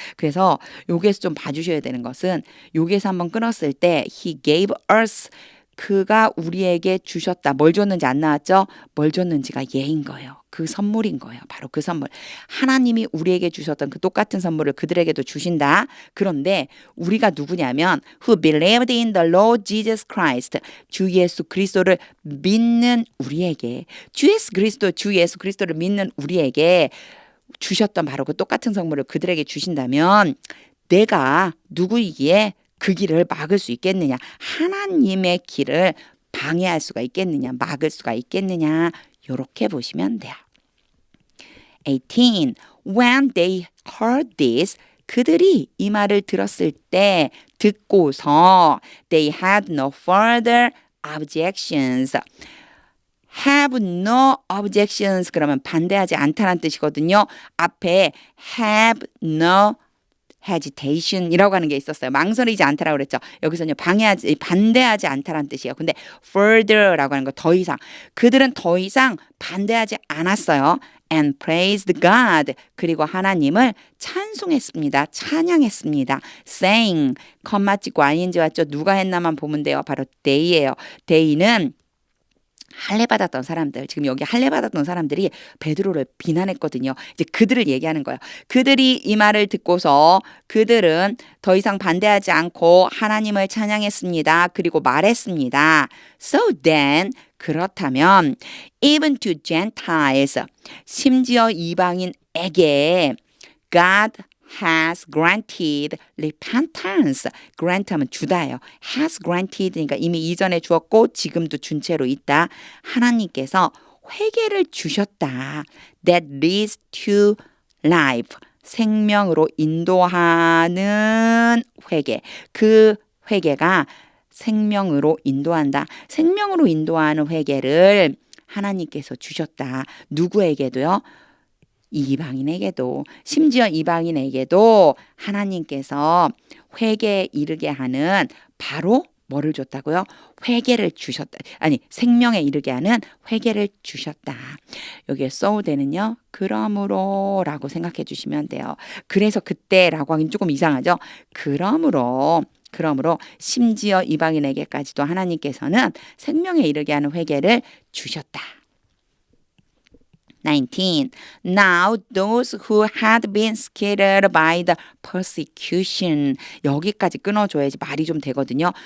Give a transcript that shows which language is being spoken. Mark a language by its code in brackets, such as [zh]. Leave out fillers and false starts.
[ko] 그래서 여기에서 좀 봐주셔야 되는 것은 여기에서 한번 끊었을 때 [en] He gave us [ko] 그가 우리에게 주셨다. 뭘 줬는지 안 나왔죠? 뭘 줬는지가 예인 거예요. 그 선물인 거예요. 바로 그 선물. 하나님이 우리에게 주셨던 그 똑같은 선물을 그들에게도 주신다. 그런데 우리가 누구냐면 [en] Who believed in the Lord Jesus Christ. [ko] 주 예수 그리스도를 믿는 우리에게 주 예수 그리스도를 믿는 우리에게 주셨던 바로 그 똑같은 선물을 그들에게 주신다면 내가 누구이기에 그 길을 막을 수 있겠느냐? 하나님의 길을 방해할 수가 있겠느냐? 막을 수가 있겠느냐? 이렇게 보시면 돼요. 18. [en] When they heard this, [ko] 그들이 이 말을 들었을 때 듣고서 [en] they had no further objections. have no objections [ko] 그러면 반대하지 않다는 뜻이거든요. 앞에 [en] have no [ko] hesitation이라고 하는 게 있었어요. 망설이지 않다라고 그랬죠. 여기서는요, 반대하지 않다라는 뜻이에요. 근데 further라고 하는 거 더 이상. 그들은 더 이상 반대하지 않았어요. [en] And praised God. [ko] 그리고 하나님을 찬송했습니다. 찬양했습니다. saying, 컴마 찍고 ing 왔죠. 누가 했나만 보면 돼요. 바로 they예요. they는 할례받았던 사람들, 지금 여기 할례받았던 사람들이 베드로를 비난했거든요. 이제 그들을 얘기하는 거예요. 그들이 이 말을 듣고서 그들은 더 이상 반대하지 않고 하나님을 찬양했습니다. 그리고 말했습니다. [en] So then, [ko] 그렇다면 [en] even to Gentiles, [ko] 심지어 이방인에게 [en] God has granted repentance. [ko] grant하면 주다예요. has granted니까 이미 이전에 주었고 지금도 준 채로 있다. 하나님께서 회개를 주셨다. [en] That leads to life. [ko] 생명으로 인도하는 회개. 그 회개가 생명으로 인도한다. 생명으로 인도하는 회개를 하나님께서 주셨다. 누구에게도요? 이방인에게도, 심지어 이방인에게도 하나님께서 회개에 이르게 하는 바로 뭐를 줬다고요? 회개를 주셨다. 아니, 생명에 이르게 하는 회개를 주셨다. 여기에 so대는요. 그러므로 라고 생각해 주시면 돼요. 그래서 그때라고 하긴 조금 이상하죠. 그러므로 심지어 이방인에게까지도 하나님께서는 생명에 이르게 하는 회개를 주셨다. 19. [en] Now those who had been scattered by the persecution. [ko] 여기까지 끊어줘야지 말이 좀 되거든요.